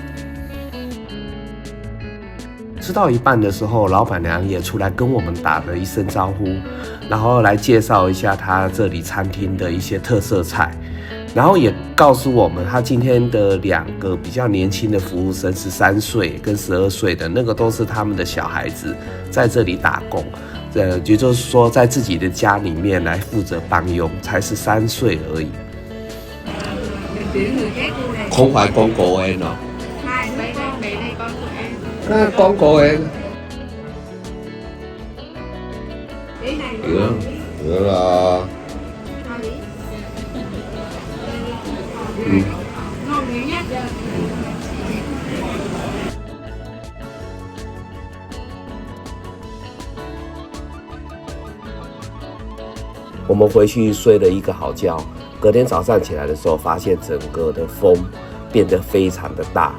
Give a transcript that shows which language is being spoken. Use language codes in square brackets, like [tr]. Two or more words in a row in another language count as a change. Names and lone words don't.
[zh] 吃到一半的时候，老板娘也出来跟我们打了一声招呼，然后来介绍一下她这里餐厅的一些特色菜，然后也告诉我们她今天的2个比较年轻的服务生，13岁跟12岁的那个都是他们的小孩子在这里打工。也就是说，在自己的家里面来负责帮佣，才13岁而已。 [vi] không phải con của em đâu. 那 con của em. Được rồi. [zh] 我们回去睡了一个好觉，隔天早上起来的时候，发现整个的风变得非常的大。